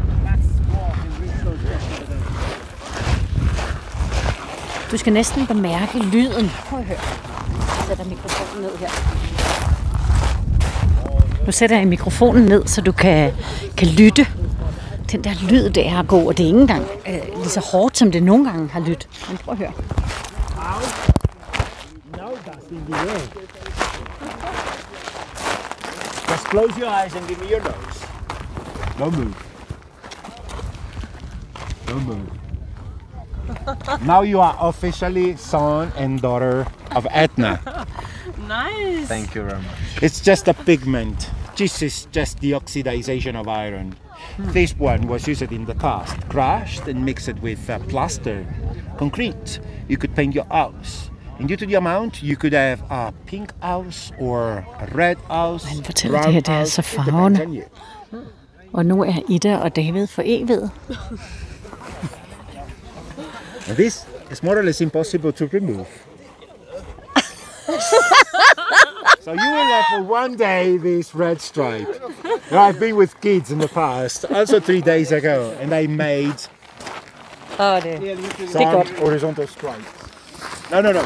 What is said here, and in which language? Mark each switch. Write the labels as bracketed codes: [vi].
[en] Let's walk and reach those steps. [da] Du skal næsten bemærke lyden. Prøv at høre. Jeg sætter mikrofonen ned her. Nu sætter jeg mikrofonen ned, så du kan lytte. Den der lyd, det er god, og det er ikke engang lige så hårdt, som det nogle gange har lyttet. Men prøv at høre. [en] Just close your eyes and give me your nose. Don't move. Don't move. Now you are officially son and daughter of Etna. Nice. Thank you very much. It's just a pigment. This is just the oxidization of iron. This one was used in the past, crushed and mixed with plaster, concrete. You could paint your house. And due to the amount, you could have a pink house or a red house. [da] Han fortæller, det her det er så farvende. Og nu er Ida og David for evigt. [en] And this is more or less impossible to remove. So you will have for one day this red stripe. Now, I've been with kids in the past, also 3 days ago, and I made some horizontal stripes. No.